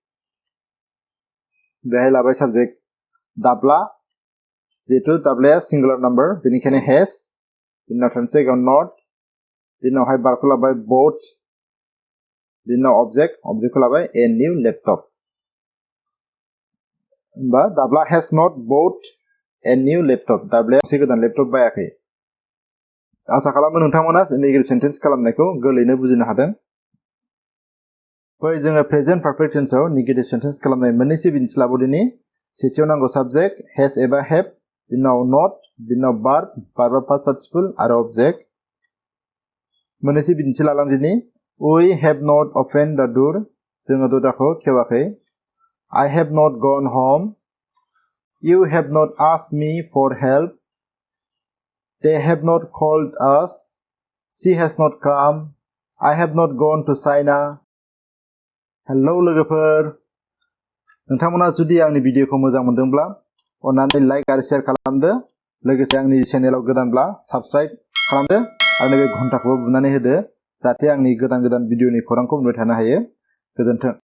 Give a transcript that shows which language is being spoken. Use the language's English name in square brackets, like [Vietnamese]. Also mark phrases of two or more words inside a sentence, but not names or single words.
[Bodo] बेहाय लाबाय साबजेक्ट दाब्ला जिहेतु दाब्लाया [English] singular number [Bodo] बेनिखायनो हेज बिनि उनाव थामथि जायगायाव नट बिनि उनावहाय बार्बखौ लाबाय बट बिनि उनाव ऑब्जेक्टखौ लाबाय [English] a new laptop [Bodo] होमबा दाब्ला [English] has not bought a new laptop [Bodo] दाब्लाया गंसे गोदान लेपटप बायाखै आसा खालामो नोंथांमोना [English] negative sentence [Bodo] खालामनायखौ गोरलैनो बुजिनो हादों फै जोङो [English] present perfect tense negative sentence [Bodo] खालामनाय मोननैसो बिदिन्थि लाबावदिनि सेथियाव नांगौ साबजेक्ट हेज एबा हेभ बिनि उनाव नट बिनि उनाव [English] verb first पार्टिसिपल [Bodo] आरो ऑब्जेक्ट मोननैसो बिदिन्थि लालांदिनि [English] We have not opened the door [Bodo] जोङो दरजाखौ खेवाखै [English] I have not gone home You have not asked me for help They have not called us She has not come I have not gone to China [Bodo] हेलौ लोगोफोर नोंथांमोना जुदि आंनि भिडिअखौ मोजां मोनदोंब्ला अन्नानै लाइक आरो शेयार खालामदो लोगोसे आंनि चेनेलाव गोदानब्ला साबस्क्राइब खालामदो आरो नैबे घन्टाखौबो बुनानै होदो जाहाथे आंनि गोदान भिडिअनि खौरांखौ मोनबाय थानो हायो गोजोन्थों